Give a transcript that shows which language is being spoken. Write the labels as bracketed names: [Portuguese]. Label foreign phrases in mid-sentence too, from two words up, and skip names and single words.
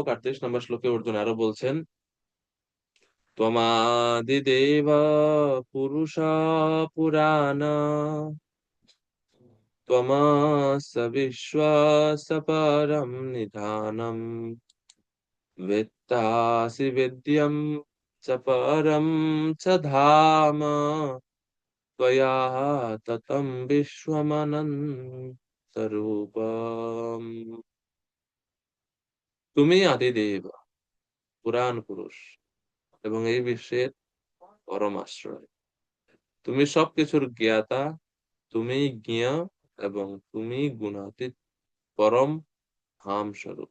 [Sanskrit] 38 [Bangla] নম্বর শ্লোকে অর্জুন আরো বলছেন, [Sanskrit] ত্বমাদিদেব পুরুষা পুরাণ, ত্বমাস বিশ্বাস পরম নিধানম, वेत्तासि वेद्यं च परं च धाम, त्वया ततं বিশ্বমনন্তরূপম। [Bangla] তুমি আদিদেব, পুরাণ পুরুষ, এবং এই বিশ্বের পরম আশ্রয়। তুমি সবকিছুর জ্ঞাতা, তুমি জ্ঞেয়, এবং তুমি গুণাতীত, পরম ধাম স্বরূপ।